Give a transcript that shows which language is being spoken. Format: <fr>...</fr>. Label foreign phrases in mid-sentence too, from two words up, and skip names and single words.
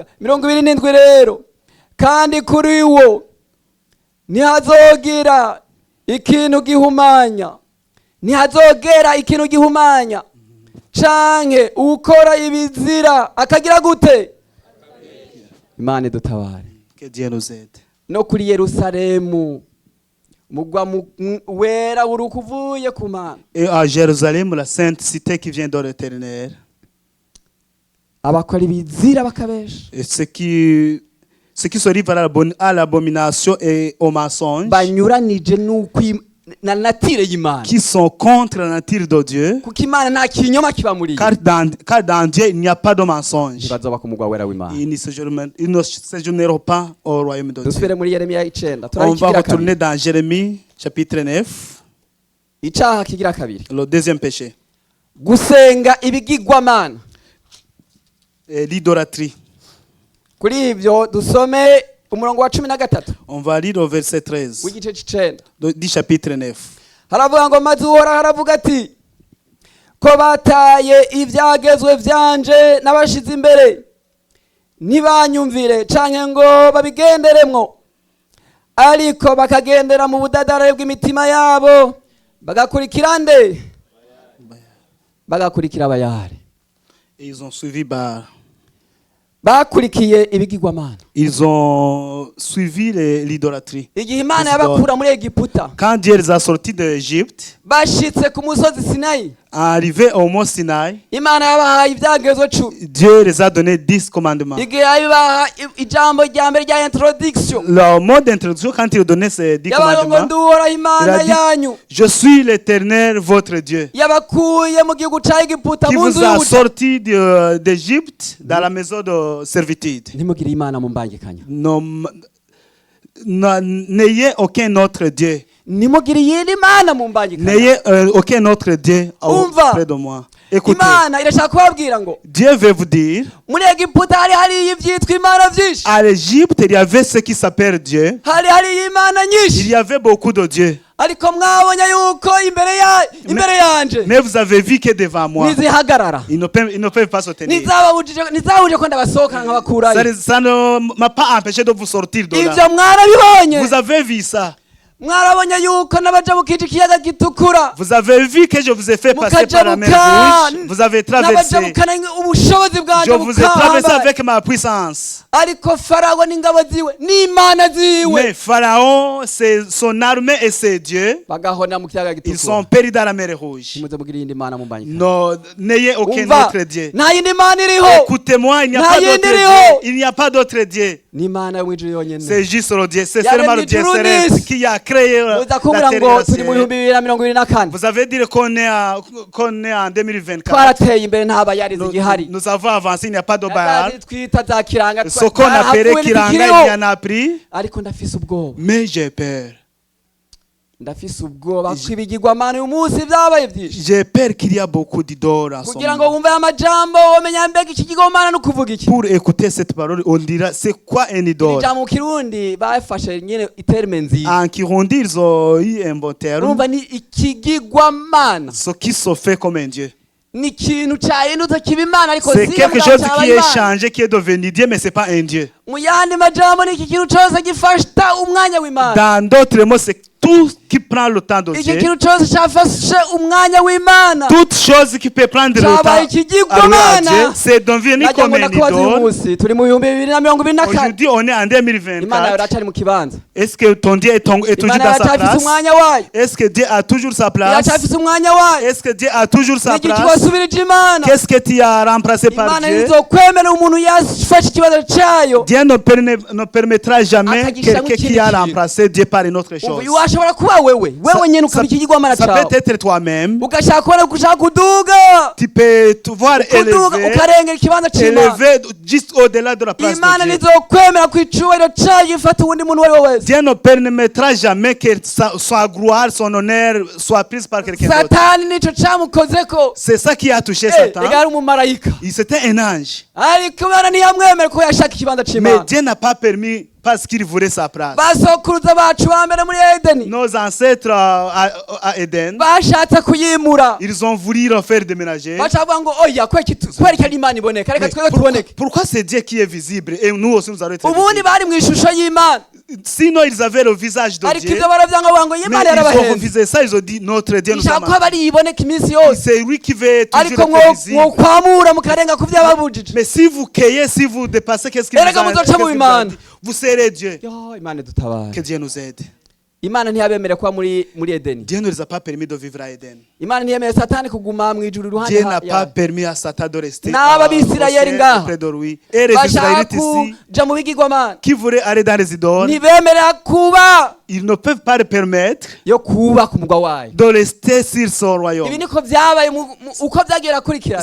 <rn>27 rero, kandi kuri wo ntihazogera ikintu gihumanya, canke ukora ibizira akagira gute. Imana idutabare.</rn> <fr>Que Dieu nous aide.</fr> <rn>no kuri Yerusalemu mugwa wera urukuvuye ku Mana.</rn> <fr>Et à Jérusalem, la sainte cité qui vient de l'Éternel.</fr> <rn>abakora ibizira bakabesha,</rn> <fr>Et ceux qui se livrent à l'abomination et au mensonge,</fr> <rn>banyuranije na natire y'Imana</rn> <fr>qui sont contre la nature de Dieu,</fr> <rn>kuko Imana nta kinyoma kiba muri yo</rn> <fr>car dans Dieu, il n'y a pas de mensonge.</fr> <rn>ntibazoba ku mugwa wera w'Imana.</rn> <fr>Ils ne séjourneront pas au royaume de Dieu.</fr> <rn>dusubire muri Yeremiya 9</rn> <fr>On</fr> <rn>turaba</rn> <fr>va</fr> <rn>ikigira</rn> <fr>retourner</fr> <rn>kabiri</rn> <fr>dans Jérémie, chapitre 9,</fr> <rn>icaha kigira kabiri</rn> <fr>le deuxième péché,</fr> <rn>gusenga ibigirwamana.</rn> <fr>l'idolâtrie.</fr> <rn>Kuri ivyo dusome umurongo wa 13</rn> <fr>On va lire au verset 13</fr> <rn>w'igice c'9</rn> <fr>du chapitre 9.</fr> <rn>haravuga ngo maze uhoraho haravuga ati ko bataye ivyagezwe vyanje n'abashize imbere ntibanyumvire canke ngo babigenderemwo, ariko bakagendera mu budadare bw'imitima yabo bagakurikira nde? Bagakurikira abayari.</rn> <fr>Et ils ont suivi Baal.</fr> <rn>Bakurikiye ibigirwamana.</rn> <fr>Ils ont suivi l'idolâtrie.</fr> <rn>Igihe Imana yabakura muri Egiputa,</rn> <fr>Quand Dieu les a sortis d'Égypte,</fr> <rn>bashitse ku musozi Sinayi,</rn> <fr>arrivés au mont Sinaï,</fr> <rn>Imana yabahaye ivyagezwe 10.</rn> <fr>Dieu les a donné 10 commandements.</fr> <rn>Igihe yabaha ijambo rya mbere rya introduction,</rn> <fr>Le mot d'introduction, quand il donnait ces 10</fr> <rn>yabaye ngo</rn> <fr>commandements,</fr> <rn>nduhoraho</rn> <fr>il</fr> <rn>Imana</rn> <fr>a dit,</fr> <rn>yanyu,</rn> <fr>je suis l'Éternel, votre Dieu,</fr> <rn>yabakuye mu gihugu ca Egiputa</rn> <fr>qui</fr> <rn>mu</rn> <fr>vous</fr> <rn>nzu</rn> <fr>a</fr> <rn>y'ubuja.</rn> <fr>sortis d'Égypte dans la maison de servitude.</fr> <rn>Ntimugire Imana mu mbangikanya,</rn> <fr>N'ayez aucun autre Dieu.</fr> <rn>ntimugire iyindi Mana mu mbangikanya.</rn> <fr>N'ayez aucun autre Dieu</fr> <rn>Umva.</rn> <fr>auprès de moi. Écoutez,</fr> <rn>Imana irashaka kubabwira ngo</rn> <fr>Dieu veut vous dire,</fr> <rn>muri Egiputa hariyo ivyitwa imana vyinshi,</rn> <fr>à l'Égypte, il y avait ce qui s'appelle Dieu.</fr> <rn>hariyo imana</rn> <fr>Il</fr> <rn>nyinshi,</rn> <fr>y avait beaucoup de dieux.</fr> <rn>ariko mwabonye yuko imbere yanje</rn> <fr>Mais vous avez vu que devant moi,</fr> <rn>nizihagarara,</rn> <fr>ils ne peuvent pas se tenir.</fr> <rn>nizababujije ko ndabasohoka nkabakurayo.</rn> <fr>Ça ne m'a pas empêché de vous sortir de là.</fr> <rn>Ivyo mwarabibonye,</rn> <fr>Vous avez vu ça.</fr> <rn>mwarabonye yuko n'abajabukije ikiyaga gitukura,</rn> <fr>Vous avez vu que je vous ai fait passer par la mer rouge. Vous avez traversé.</fr> <rn>n'abajabukana ubushobozi bwanje</rn> <fr>Je vous ai traversé</fr> <rn>bukahambaye.</rn> <fr>avec ma puissance.</fr> <rn>Ariko Farawo n'ingabo ziwe n'imana ziwe</rn> <fr>Mais Pharaon, c'est son armée et ses dieux,</fr> <rn>bagahona mu kiyaga</rn> <fr>ils sont</fr> <rn>gitukura.</rn> <fr>péris dans la mer rouge.</fr> <rn>Ntimuze mugire iyindi mana mu mbangikanya.</rn> <fr>Non, n'ayez aucun</fr> <rn>Umva,</rn> <fr>autre Dieu.</fr> <rn>nta yindi mana iriho,</rn> <fr>Écoutez-moi, il n'y a</fr> <rn>Nta</rn> <fr>pas</fr> <rn>yindi</rn> <fr>d'autre</fr> <rn>iriho.</rn> <fr>Dieu. Il n'y a pas d'autre Dieu.</fr> <rn>n'imana yo mw'ijuru yonyene.</rn> <fr>C'est juste le Dieu. C'est</fr> <rn>Yaremye</rn> <fr>seulement le Dieu</fr> <rn>ijuru</rn> <fr>céleste</fr> <rn>n'isi.</rn> <fr>qui a créé</fr> <rn>muza</rn> <fr>la</fr> <rn>kumbwira</rn> <fr>terre et</fr> <rn>ngo</rn> <fr>le</fr> <rn>turi mu</rn> <fr>ciel.</fr> <rn>2024</rn> <fr>Vous avez dit qu'on est en 2024.</fr> <rn>twarateye imbere nta bayarizi</rn> <fr>Nous,</fr> <rn>igihari,</rn> <fr>nous avons avancé, il n'y a pas de Baal.</fr> <rn>Natazi twita za kiranga</rn> <fr>Ce qu'on appelait</fr> <rn>twarahavuye</rn> <fr>Kiranga, il</fr> <rn>ntitukiriho.</rn> <fr>y en a pris.</fr> <rn>Ariko ndafise ubwoba,</rn> <fr>Mais j'ai peur.</fr> <rn>ndafise ubwoba ko ibigirwamana uyu munsi vyabaye vyinshi.</rn> <fr>J'ai peur qu'il y a beaucoup d'idoles en ce</fr> <rn>Kugira ngo</rn> <fr>moment.</fr> <rn>wumve aya majambo womenya mbega iki kigirwamana no kuvuga iki.</rn> <fr>Pour écouter cette parole, on dira c'est quoi un idole?</fr> <rn>Ijambo mu Kirundi bafashe nyene iterme nziza,</rn> <fr>En Kirundi, ils ont eu un bon terme.</fr> <rn>urumva ni ikigirwamana,</rn> <fr>Ce qui se fait comme un Dieu.</fr> <rn>ni ikintu cahindutse kiba imana ariko</rn> <fr>C'est si quelque chose qui est changé, qui est devenu Dieu, mais c'est pas un Dieu.</fr> <rn>mu yandi majambo ni iki kintu cose gifata umwanya w'imana.</rn> <fr>Dans d'autres mots, c'est tout qui prend le temps de</fr> <rn>Iki</rn> <fr>Dieu.</fr> <rn>kintu cose cafashe umwanya w'imana</rn> <fr>Toute chose qui peut prendre le</fr> <rn>Cyabaye</rn> <fr>temps à</fr> <rn>ikigirwamana.</rn> <fr>Dieu, c'est devenu</fr> <rn>nagira</rn> <fr>comme</fr> <rn>ngo</rn> <fr>un</fr> <rn>ndakubaza uyu</rn> <fr>idole.</fr> <rn>munsi turi mu 2024,</rn> <fr>Aujourd'hui, on est en</fr> <rn>imana</rn> <fr>2024.</fr> <rn>iracari mu kibanza,</rn> <fr>Est-ce que ton Dieu est toujours</fr> <rn>imana</rn> <fr>dans sa</fr> <rn>iracafise</rn> <fr>place?</fr> <rn>umwanya wayo,</rn> <fr>Est-ce que Dieu a toujours sa place?</fr> <rn>iracafise umwanya wayo.</rn> <fr>Est-ce que Dieu a toujours sa</fr> <rn>Niki</rn> <fr>place?</fr> <rn>kiwasubirije imana?</rn> <fr>Qu'est-ce que tu as remplacé par</fr> <rn>Imana</rn> <fr>Dieu?</fr> <rn>ntizokwemera umuntu yafashe ikibazo cayo.</rn> <fr>Dieu ne permettra jamais</fr> <rn>Akagishyiramo</rn> <fr>quelqu'un qui</fr> <rn>ikindi</rn> <fr>a</fr> <rn>kintu.</rn> <fr>remplacé Dieu par une autre chose.</fr> <rn>Ubu washobora kuba wewe nyene ukaba ikigirwamana</rn> <fr>Ça</fr> <rn>cawe,</rn> <fr>peut être toi-même.</fr> <rn>ugashaka kubona gushaka kuduga,</rn> <fr>Tu peux te voir</fr> <rn>kuduga</rn> <fr>élevé,</fr> <rn>ukarengera ikibanza c'imana.</rn> <fr>élevé juste au-delà de la place</fr> <rn>Imana</rn> <fr>de Dieu.</fr> <rn>ntizokwemera ko icubahiro cayo gifata uwundi muntu uwo ari we wese.</rn> <fr>Dieu ne permettra jamais que sa gloire, son honneur soit prise par quelqu'un d'autre.</fr> <rn>Satani nico camukozeko.</rn> <fr>C'est ça qui a touché Satan.</fr> <rn>Ega ari umumarayika,</rn> <fr>C'était un ange.</fr> <rn>ariko Imana ntiyamwemera ko yashaka ikibanza</rn> <fr>Mais</fr> <rn>c'imana.</rn> <fr>Dieu n'a pas permis parce qu'il voulait sa place.</fr> <rn>Basokuruza bacu ba mbere muri Edeni</rn> <fr>Nos ancêtres à Éden,</fr> <rn>bashatse kuyimura,</rn> <fr>ils ont voulu refaire déménager.</fr> <rn>baca bavuga ngo oya kubera ko ari Imana iboneka, reka</rn> <fr>Mais</fr> <rn>twebwe</rn> <fr>pourquoi,</fr> <rn>tuboneke.</rn> <fr>pourquoi c'est Dieu qui est visible et nous aussi nous allons être</fr> <rn>Ubundi</rn> <fr>visibles?</fr> <rn>bari mu ishusho y'Imana,</rn> <fr>Sinon ils avaient le visage de</fr> <rn>ariko</rn> <fr>Dieu.</fr> <rn>ivyo baravyanga bavuga ngo</rn> <fr>Mais</fr> <rn>Imana</rn> <fr>ils ont</fr> <rn>yarabahenze,</rn> <fr>refusé ça, ils ont dit notre Dieu nous</fr> <rn>ishaka</rn> <fr>a</fr> <rn>ko bari yiboneka iminsi yose,</rn> <fr>C'est lui qui veut</fr> <rn>ariko</rn> <fr>toujours être visible.</fr> <rn>mwokwamura mukarenga ku vyababujije.</rn> <fr>Mais si vous cueillez, si vous dépassez, qu'est-ce qu'il</fr> <rn>Erega</rn> <fr>vous a</fr> <rn>muzoca</rn> <fr>qu'est-ce qu'il</fr> <rn>mu</rn> <fr>vous a</fr> <rn>Imana.</rn> <fr>dit? Vous serez Dieu.</fr> <rn>Yo, Imana dutabara.</rn> <fr>Que Dieu nous aide.</fr> <rn>Imana ntiyabemere kuba muri Edeni.</rn> <fr>Dieu ne les a pas permis de vivre à Éden.</fr> <rn>Imana ntiyemeye Satani kuguma mu ijuru iruhande</rn> <fr>Dieu n'a pas</fr> <rn>yayo.</rn> <fr>permis à Satan de rester</fr> <rn>N'aba</rn> <fr>au</fr> <rn>Bisirayeli</rn> <fr>ciel</fr> <rn>ngaha.</rn> <fr>auprès de lui. Et les</fr> <rn>Bashaka</rn> <fr>Israélites ici,</fr> <rn>kuja mu bigirwamana,</rn> <fr>qui voulaient aller dans les idoles,</fr> <rn>ntibemera kuba</rn> <fr>ils ne peuvent pas le permettre</fr> <rn>yo kubaka umugwa wayo.</rn> <fr>de rester sur son royaume.</fr> <rn>Ibi niko vyabaye uko vyagiye rakurikirana.</rn>